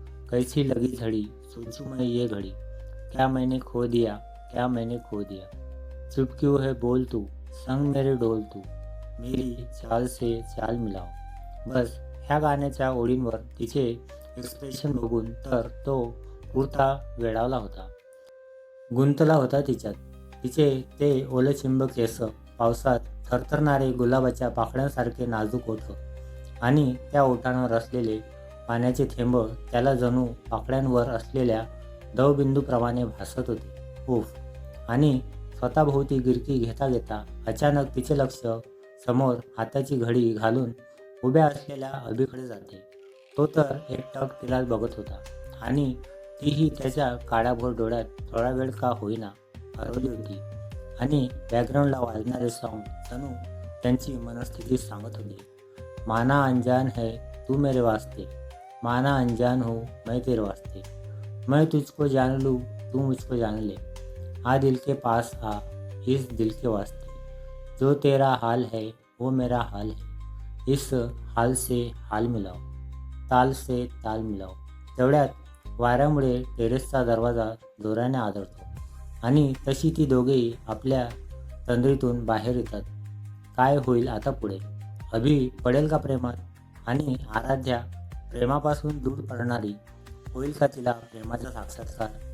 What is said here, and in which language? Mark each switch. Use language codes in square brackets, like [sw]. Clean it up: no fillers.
[hi] कैसी लगी झड़ी सोचूं मैं ये घड़ी, क्या मैंने खो दिया, क्या मैंने खो दिया. चुप क्यों है बोल तू, संग मेरे डोल तू, मेरी चाल से चाल मिलाव. [mr] बस ह्या गाण्याच्या ओळींवर तिचे एक्सप्रेशन बघून तर तो पुरता वेडावला होता, गुंतला होता तिच्यात. तिचे ते ओलचिंब केस पावसात थरथरणारे गुलाबाच्या पाकळ्यांसारखे नाजूक ओठ आणि त्या ओठांवर असलेले पाण्याचे थेंब त्याला जणू पाकळ्यांवर असलेल्या दवबिंदूप्रमाणे भासत होते. उफ. आणि स्वतःभोवती गिरकी घेता घेता अचानक तिचे लक्ष समोर हाताची घडी घालून उभ्या असलेल्या अभिकडे जाते. तो तर एकटक तिलाच बघत होता आणि तीही त्याच्या काळाभोर डोळ्यात थोडा वेळ का होईना हरवली होती. आणि बॅकग्राऊंडला वाजणारे सॉन्ग जणू त्यांची मनस्थिती सांगत होते. [hi] माना अनजान है तू मेरे वास्ते, माना अनजान हो मैं तेरे वास्ते, मैं तुझको जान लूँ तू मुझको जान ले, आ दिल के पास आ इस दिल के वास्ते, जो तेरा हाल है वो मेरा हाल है, इस हाल से हाल मिलाओ, ताल से ताल मिलाओ. [mr] तेवढ्यात वाऱ्यामुळे टेरेसचा दरवाजा जोराने आदळतो आणि तशी ती दोघेही आपल्या तंद्रीतून बाहेर येतात. काय होईल आता पुढे? अभि पडेल का प्रेमात? आणि आराध्या प्रेमापासून दूर पडणारी होईल का तिला प्रेमाचा साक्षात्कार?